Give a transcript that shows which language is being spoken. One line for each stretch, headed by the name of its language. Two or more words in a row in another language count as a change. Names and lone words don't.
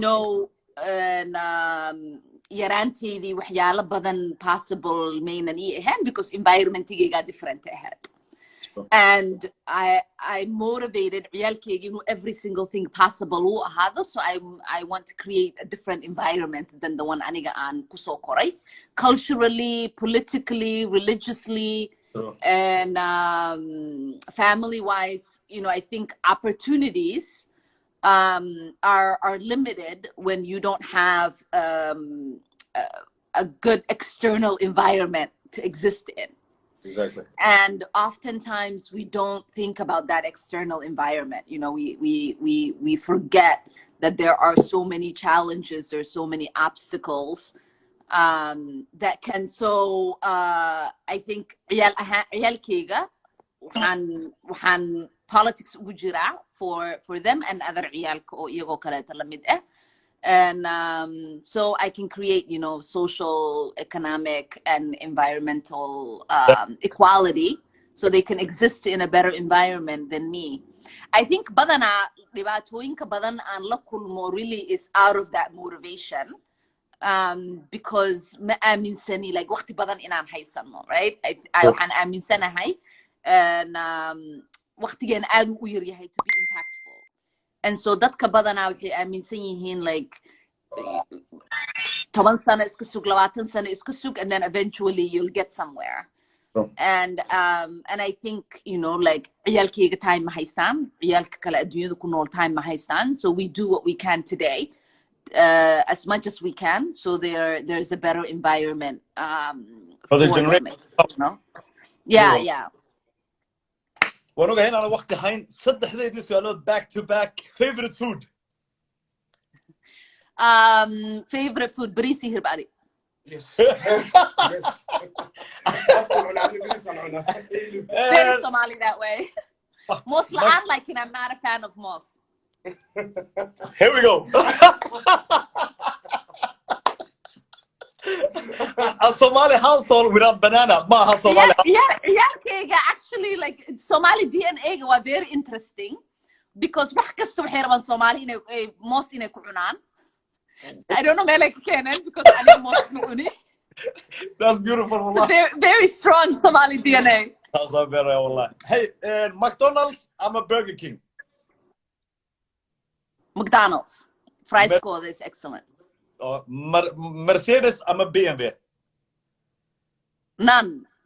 English: know, en,
Somali: um, yaraanteydii waxyaalo badan possible maynan ii ahayn because environmentigayga different ahayd. Sure.
English: And I, I motivated
Somali: ciyaalkayga inuu
English: every single thing possible
Somali: uu ahaado.
English: So I, I want to create a different environment than the one
Somali: aniga aan ku soo koray.
English: Culturally, politically, religiously, Sure. and, um, family-wise, you know, I think opportunities, um, are, are limited when you don't have, um, a, a good external environment to exist in. Exactly. And oftentimes we don't think about that external environment. You know, we, we, we, we forget that there are so many challenges, there are so many obstacles, um, that can, so, uh, I think,
Somali: عيال أها-, عيالكيga, waxaan, waxaan politics ugu jiraa
English: for, for them and other
Somali: ciyaalka oo iyagoo kaleeta la mid ah.
English: And, um, so I can create, you know, social, economic, and environmental, um, equality, so they can exist in a better environment than me. I think
Somali: badanaa dhibaatooyinka badan aan la kulmo
English: really is out of that motivation.
Somali: Um, because ma aaminsani, like, waqti badan inaan haysano,
English: right? I, I, Sure.
Somali: waxaan aaminsanahay, and, um, waqtigeena aad u yar yahay
English: to be impactful. And so
Somali: dadka badanaa waxay aaminsan yihiin, like, toban sano iska sug, labaatan sano iska sug,
English: and then eventually you'll get somewhere. Sure. And, um, and I think, you know, like,
Somali: ciyaalkayga time ma haystaan, ciyaalka kale adduunyada ku nool time ma haystaan.
English: So we do what we can today, uh, as much as we can, so there, there's a better environment, um, For the for them, generation. you know? Yeah, Cool. yeah.
Somali: Waan ogahay inaan waqti hayn. Saddexdeedii su'aalood
English: back to back. Favorite food? Um, favorite food,
Somali: bariis iyo hilib ari.
English: Yes. Yes. That's the one I'm gonna do, son. Very Eh, Somali that way. ah,
Somali: Moos ma- la'aan,
English: like, I'm not a fan of moos. Here we go. A Somali household without banana.
Somali: Ma aha Somali Ciyaal-, ciyaal-, ciyaalkayga,
English: actually, like,
Somali: Somali D N A-ga waa
English: very interesting
Somali: because wax kasta waxay rabaan Somali inay, eh, moos inay ku cunaan.
English: I don't know
Somali: meel ay ka keeneen
English: because
Somali: aniga moos ma cuni.
English: That's beautiful, So wallah. they're very strong Somali D N A. That's not bad, wallah.
Somali: Hey, eh, McDonald's ama Burger King?
English: McDonald's. Fries Mer- code is excellent.
Somali: Oh, Mer-, Mercedes ama B M W? None.